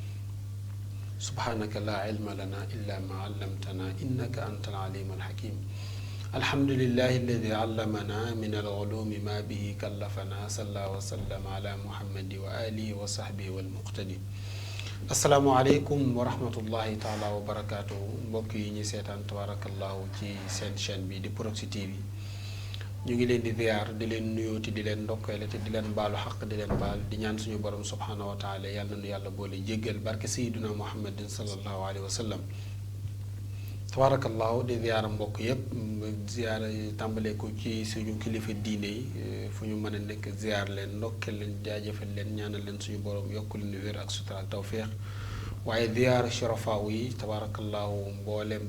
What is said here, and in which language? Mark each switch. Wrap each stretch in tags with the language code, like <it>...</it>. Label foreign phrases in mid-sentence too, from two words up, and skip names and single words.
<ar>سبحانك لا علم لنا إلا ما علمتنا إنك أنت العليم الحكيم الحمد لله الذي علمنا من العلوم ما به كلفنا صلى وسلم على محمد وآله وصحبه والمقتدي السلام عليكم ورحمة الله تعالى وبركاته</ar> <wo>mbokk yi ñi seetaan tabarakallahu ci seen chaîne bi di Proxi TV ñu ngi leen di ziar di leen nuyooti di leen ndokkeele te di leen baalu xaq di leen baal di ñaan suñu borom</wo> <ar>سبحانه وتعالى</ar> <wo>yàlla nu yàlla boole jéggal barke</wo> <ar>سيدنا محمد صلى الله عليه وسلم</ar> <wo>tabarakallahu di ziara mbokk yépp ziara tàmbale ko ci suñu kilifa diine yi fu ñu mën a nekk ziar leen ndokkeel leen jaajëfal leen ñaanal leen suñu borom yokku leen wér ak sutura ak tawféex waaye ziara shurafaaw yi tabarakallahu mbooleem</wo>